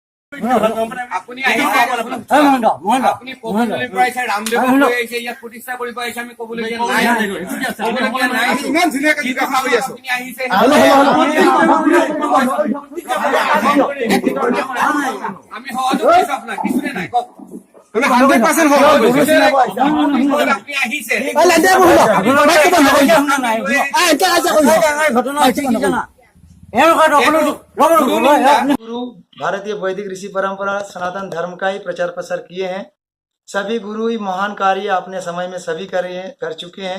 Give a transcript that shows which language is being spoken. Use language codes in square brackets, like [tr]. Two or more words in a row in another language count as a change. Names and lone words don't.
[as] আপুনি আপুনি কবলৈ পাইছে ৰামদেৱক লৈ আহিছে ইয়াত প্ৰতিষ্ঠা কৰিব আহিছে আমি কবলগীয়া নাই ইমান ধুনীয়াকে কথা কৈ আছো আপুনি আহিছে আমি সহযোগ কৰিছো আপোনাক কিছুনে নাই কওক 100% [hi] गुरु भारतीय वैदिक ऋषि परंपरा सनातन धर्म का ही प्रचार प्रसार किए हैं। सभी गुरु ही महान कार्य अपने समय में सभी कर चुके हैं।